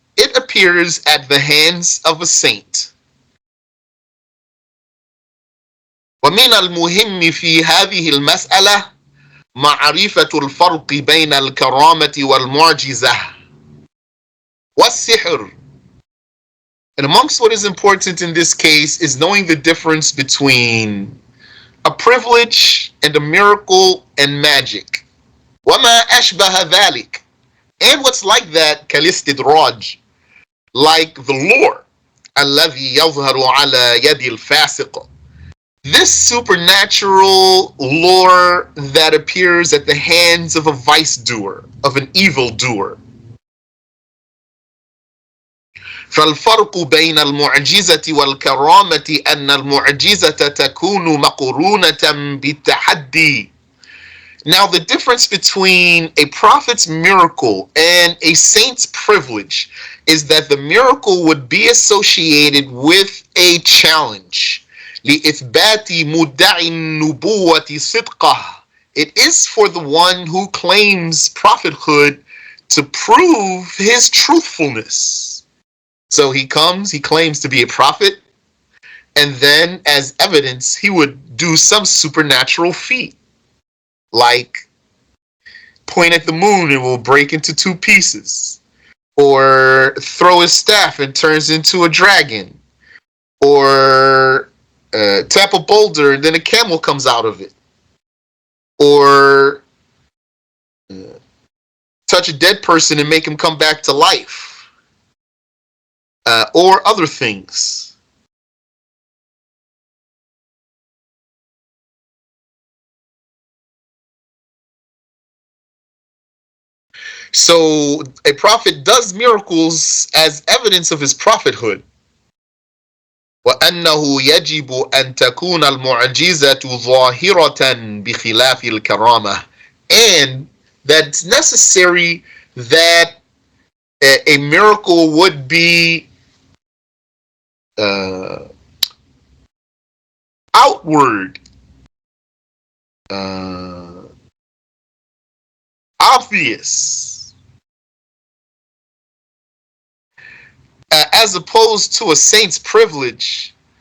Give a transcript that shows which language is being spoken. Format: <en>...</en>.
<en>It appears at the hands of a saint.</en> <ar>ومن المهم في هذه المسألة معرفة الفرق بين الكرامة والمعجزة والسحر.</ar> <en>And amongst what is important in this case is knowing the difference between a privilege and a miracle and magic.</en> <ar>وما أشبه ذلك.</ar> <en>And what's like that</en> <ar>كالاستدراج,</ar> <en>like the lure</en> <ar>الذي يظهر على يد الفاسق.</ar> <en>This supernatural lore that appears at the hands of a vice doer, of an evil doer.</en> <ar>فالفرق بين المعجزة والكرامة أن المعجزة تكون مقرونة بالتحدي.</ar> <en>Now the difference between a prophet's miracle and a saint's privilege is that the miracle would be associated with a challenge.</en> <ar>لإثبات مدعي النبوة صدقه.</ar> <en>It is for the one who claims prophethood to prove his truthfulness. So he comes, he claims to be a prophet, and then as evidence, he would do some supernatural feat, like point at the moon and it will break into two pieces, or throw his staff and turns into a dragon, or tap a boulder and then a camel comes out of it, or touch a dead person and make him come back to life. Or other things. So a prophet does miracles as evidence of his prophethood.</en> <ar>وأنه يجب أن تكون المعجزة ظاهرة بخلاف الكرامة.</ar> <en>And that it's necessary that a miracle would be outward, obvious, as opposed to a saint's privilege.</en>